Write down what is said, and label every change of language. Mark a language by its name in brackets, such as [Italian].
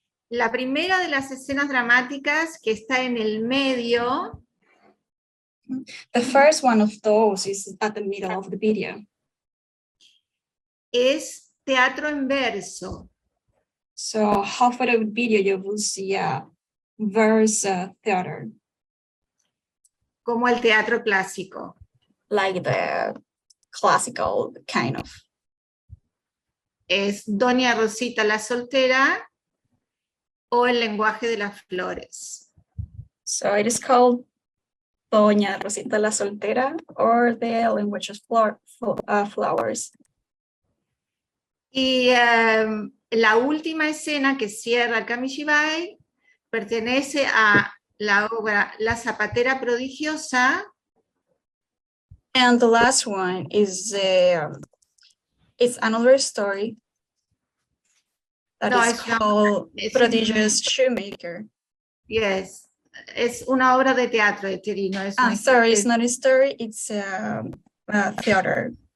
[Spanish] La primera de las escenas dramáticas, que está en el medio, [English] The first one of those is at the middle of the video. [Spanish] es teatro en verso. [English] So half of the video you will see a verse theater, [Spanish] Como el teatro clásico. [English] like the classical kind of. [Spanish] Es Doña Rosita la soltera o el lenguaje de las flores. [English] So it is called Doña Rosita la Soltera, or the language of flowers. [Spanish] Y la última escena que cierra el Kamishibai pertenece a la obra La Zapatera Prodigiosa. [English] And the last one is it's another story that [Spanish] No, [English] is [Spanish] es una- [English] called [Spanish] es [English] Prodigious Shoemaker. Yes, [Spanish] es una obra de teatro de Terino. [English] Sorry, it's not a story, it's a theater,